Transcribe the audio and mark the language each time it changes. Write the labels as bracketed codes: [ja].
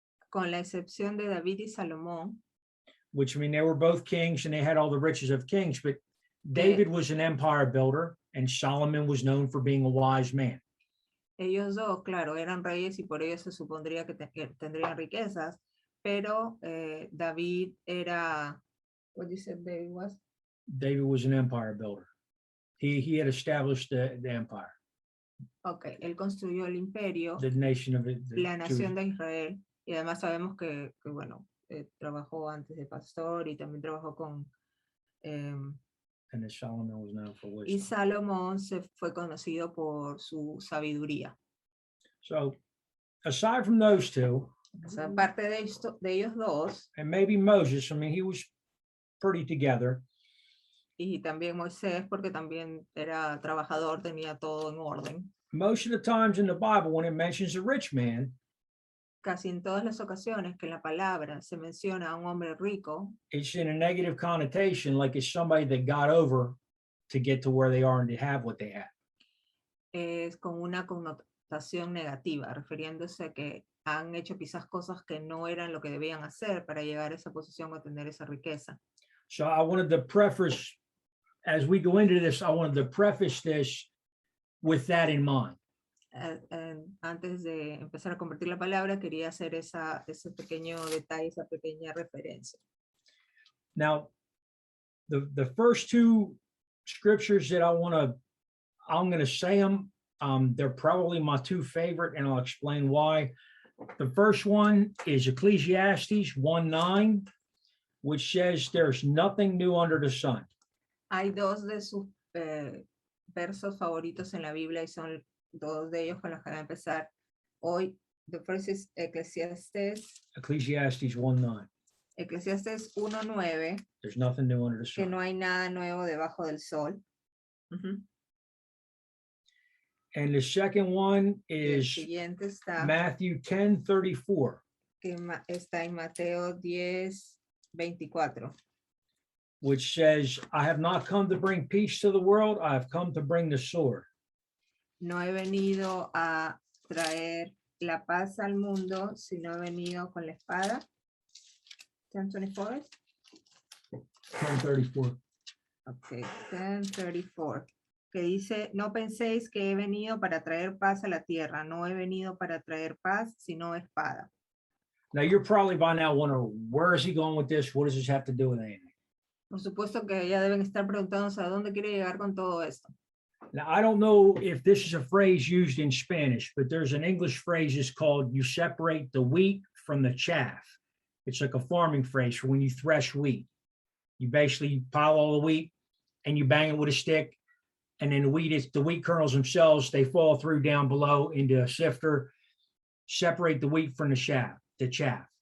[es] Con la excepción de David y Salomón, [en] which I mean, they were both kings and they had all the riches of kings, but David was an empire builder and Solomon was known for being a wise man. [es] ellos dos, claro, eran reyes y por ello se supondría que tendrían riquezas, pero David era, [en] what you said David was? David was an empire builder. He had established the empire, [es] Okay, él construyó el imperio, [en] the nation of it. [es] la nación de Israel, y además sabemos que bueno, trabajó antes de pastor y también trabajó con [en] And then Solomon was known for [es] y [en] wisdom. [es] Salomón se fue conocido por su sabiduría. [en] So aside from those two, [es] O sea, aparte de ellos dos, [en] and maybe Moses, I mean, he was pretty together. [es] y también Moisés, porque también era trabajador, tenía todo en orden. [en] Most of the times in the Bible, when it mentions a rich man, [es] Casi en todas las ocasiones que en la palabra se menciona a un hombre rico, [en] it's in a negative connotation, like it's somebody that got over to get to where they are and to have what they have. [es] es con una connotación negativa, refiriéndose a que han hecho quizás cosas que no eran lo que debían hacer para llegar a esa posición o tener esa riqueza. [en] So I wanted to preface, as we go into this, I wanted to preface this with that in mind. [es] Antes de empezar a convertir la palabra, quería hacer ese pequeño detalle, esa pequeña referencia. [en] Now, the first two scriptures that I'm going to say them. They're probably my two favorite, and I'll explain why. The first one is Ecclesiastes 1:9, which says there's nothing new under the sun. [es] Hay dos de sus versos favoritos en la Biblia y son dos de ellos con los que voy a empezar hoy. [en] The first is Eclesiastes 1:9. [es] Eclesiastes 1:9, [en] There's nothing new under the [es] que [en] sun. [es] no hay nada nuevo debajo del sol. [en] And the second one [es] Y el [en] is [es] siguiente está, [en] Matthew 10:34, [es] que está en Mateo 10:24, [en] which says, I have not come to bring peace to the world. I have come to bring the sword. [es] no he venido a traer la paz al mundo si no he venido con la espada. 10:24. [en] 10:34. [es] Ok, 10:34. Que dice, no penséis que he venido para traer paz a la tierra. No he venido para traer paz, sino espada. [en] Now, you're probably by now wondering, where is he going with this? What does this have to do with anything? [es] Por supuesto que ya deben estar preguntándose a dónde quiere llegar con todo esto. [en] Now, I don't know if this is a phrase used in Spanish, but there's an English phrase is called you separate the wheat from the chaff. It's like a farming phrase for when you thresh wheat. You basically pile all the wheat and you bang it with a stick. And then the wheat kernels themselves, they fall through down below into a sifter, separate the wheat from the chaff.